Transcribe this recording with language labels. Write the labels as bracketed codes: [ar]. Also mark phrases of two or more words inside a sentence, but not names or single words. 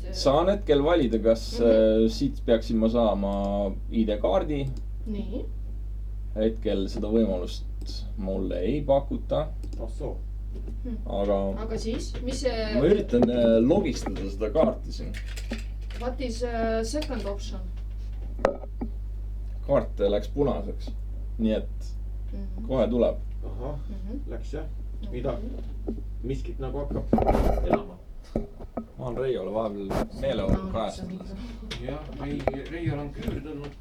[et] Saan hetkel valida, kas siit peaksin ma saama ID-kaardi. Nii. Hetkel seda võimalust mulle ei pakuta. Aga siis, mis see... Ma üritan logistada seda kaarti siin. [en] What is second option? [et] Kaart läks punaseks. Nii et kohe tuleb. Ahah, läks jah. Mida? Miskit nagu hakkab elama. Ma olen Reiole vahepeal meeleolu kajastanud. Jah, Reiol on küür tulnud.